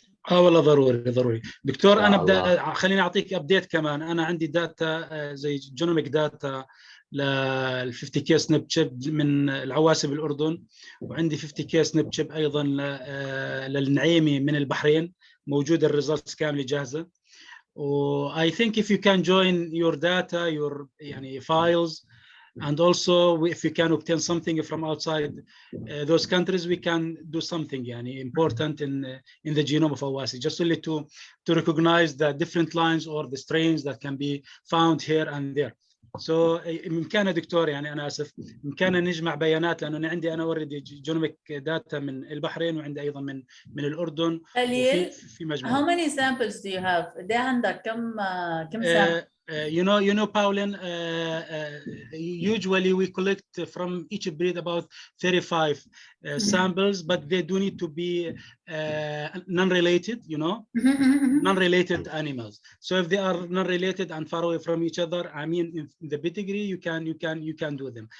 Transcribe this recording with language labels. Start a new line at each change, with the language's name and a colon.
Arabic: والله ضروري دكتور. انا خليني اعطيك ابديت كمان. انا عندي داتا زي جينوميك داتا لل 50 كي سنيب شيب من العواسي بالاردن، وعندي 50 كي سنيب شيب ايضا للنعيمي من البحرين. موجوده الريزلتس كامله جاهزه.
English: و I think if you can join your data, your يعني files, and also if you can obtain something from outside those countries, we can do something يعني important in the genome of Awasi, just only to recognize the different lines or the strains that can be found here and there.
Arabic: So بإمكاننا دكتور، يعني أنا آسف، بإمكاننا نجمع بيانات، لأنه أنا already جينوميك داتا من البحرين وعندي أيضا من الأردن. في مجموعة.
English: How many samples do you have?
Arabic: ده عندك كم sample?
English: You know, Pauline, usually we collect from each breed about 35 samples, but they do need to be non-related, you know, non-related animals. So if they are non-related and far away from each other, I mean, in the pedigree, you can do them.